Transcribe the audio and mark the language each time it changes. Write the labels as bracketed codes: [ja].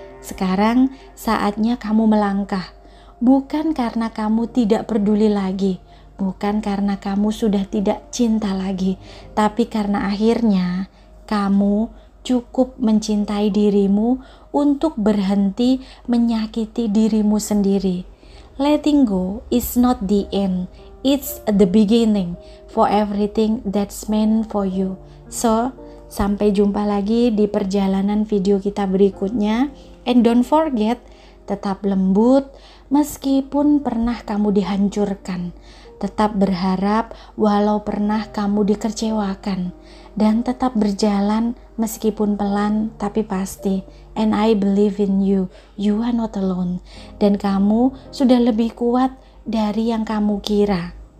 [id] Sekarang saatnya kamu melangkah, bukan karena kamu tidak peduli lagi, bukan karena kamu sudah tidak cinta lagi, tapi karena akhirnya kamu cukup mencintai dirimu untuk berhenti menyakiti dirimu sendiri. [en] Letting go is not the end, it's the beginning for everything that's meant for you. [id] So, sampai jumpa lagi di perjalanan video kita berikutnya. [en] And don't forget, [id] tetap lembut meskipun pernah kamu dihancurkan. Tetap berharap walau pernah kamu dikecewakan. Dan tetap berjalan meskipun pelan tapi pasti. [en] And I believe in you, you are not alone. [id] Dan kamu sudah lebih kuat dari yang kamu kira.